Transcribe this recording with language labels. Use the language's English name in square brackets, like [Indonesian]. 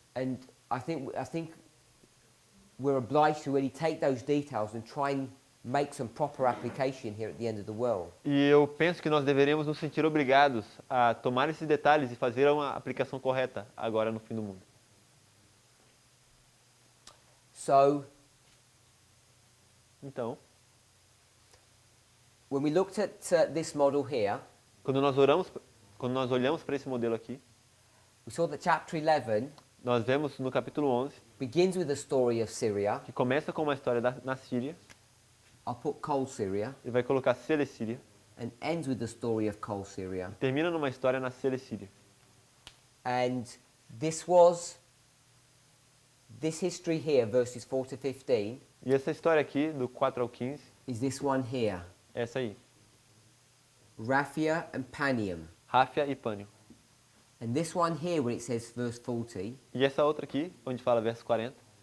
[English] And I think we're obliged to really take those details and try and make some proper application here at the end of the world. [Portuguese] E eu penso que nós deveríamos nos sentir obrigados a tomar esses detalhes e fazer uma aplicação correta agora no fim do mundo. [English] So, [Portuguese] Então, [English] when we looked at this model here, [Portuguese] quando nós olhamos para esse modelo aqui, [English] we saw that chapter 11 [Portuguese] nós vemos no capítulo 11, [English] begins with the story of Syria. [Portuguese] que começa com uma história na Síria, [English] I'll put coal Syria, [Portuguese] ele vai colocar Síria, [English] and ends with the story of coal Syria. [Portuguese] termina numa história na Síria. [English] And this history here, verses 4 to 15, [Portuguese] E essa história aqui, do 4 ao 15, [English] is this one here, [Portuguese] essa aí, [English] Raphia and Panium. [Portuguese] Ráfia e Pânio. [English] And this one here, when it says verse 40, [Portuguese] E essa outra aqui, onde fala verso 40,